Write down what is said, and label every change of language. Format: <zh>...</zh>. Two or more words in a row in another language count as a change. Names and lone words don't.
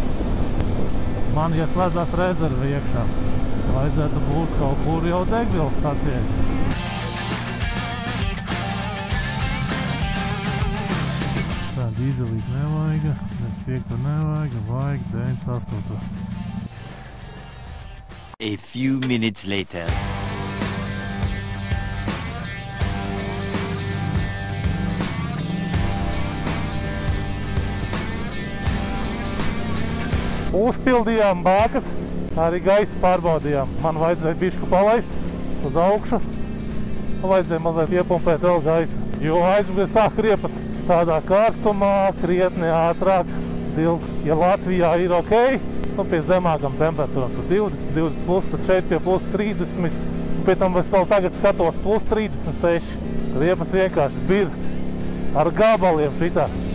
<lv>Man ieslēdzās rezerve iekšā. Vajadzētu būt kaut kur jau degvielas stacijai. Tā, dīzelīt nevajag, 95 nevajag, vajag 98.</lv> <en>A few minutes later.</en> <lv>Uzpildījām bākas, arī gaisu pārbaudījām. Man vajadzēja bišku palaist uz augšu. Vajadzēja mazliet iepumpēt vēl gaisu, jo aizmugurē sāk riepas tādā karstumā, krietni ātrāk dilt. Ja Latvijā ir ok, nu pie zemākam temperatūram, tu 20 plus, tad šeit pie plus 30, un pie tam es vēl tagad skatos plus 36. Riepas vienkārši birst ar gabaliem šitā.</lv>